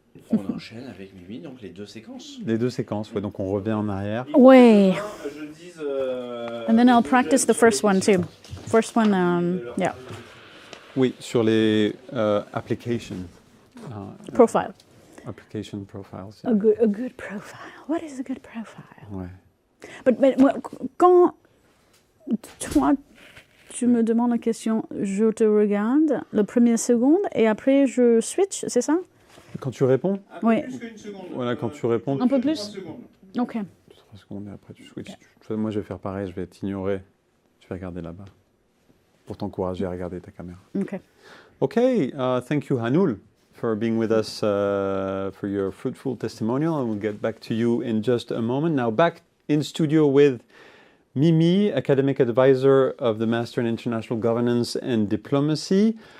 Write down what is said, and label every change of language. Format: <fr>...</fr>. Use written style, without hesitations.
<fr>On enchaîne avec Mimi, donc les deux séquences. Les deux séquences, ouais, donc on revient en arrière. Ouais. Je dise,</fr> <en>And then I'll practice the first one too. First one, yeah,</en> <fr>Oui, sur les applications.</fr> <en>profile. Application profiles. A good profile. What is a good profile?</en> <fr>Ouais. But quand toi, tu me demandes la question, je te regarde le premier seconde et après je switch, c'est ça? Quand tu réponds, Oui. plus qu'une seconde. Voilà, quand tu réponds. Un peu plus? 3 secondes. Ok. 3 secondes et après tu switches. Moi, je vais faire pareil, je vais t'ignorer. Je vais regarder là-bas. Pour t'encourager à regarder ta caméra. Ok.</fr> <en>Okay, thank you, Hanul, for being with us for your fruitful testimonial. And we'll get back to you in just a moment. Now, back in studio with Mimi, academic advisor of the Master in International Governance and Diplomacy.</en>